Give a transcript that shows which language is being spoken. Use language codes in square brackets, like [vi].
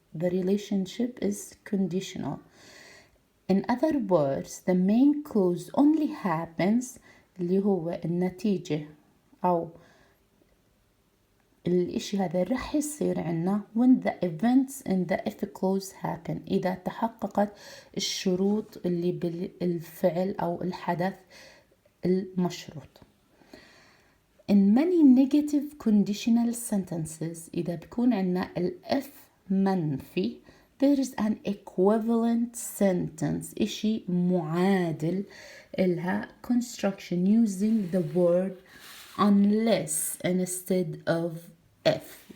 [en] The relationship is conditional. In other words, the main clause only happens [ar] اللي هو النتيجة أو الإشي هذا رح يصير عنا [en] when the events in the if clause happen. [ar] إذا تحققت الشروط اللي بالفعل أو الحدث المشروط. [en] In many negative conditional sentences [ar] إذا بكون عنا ال if منفي [en] there is an equivalent sentence [ar] إشي معادل إلها [en] construction using the word unless instead of if.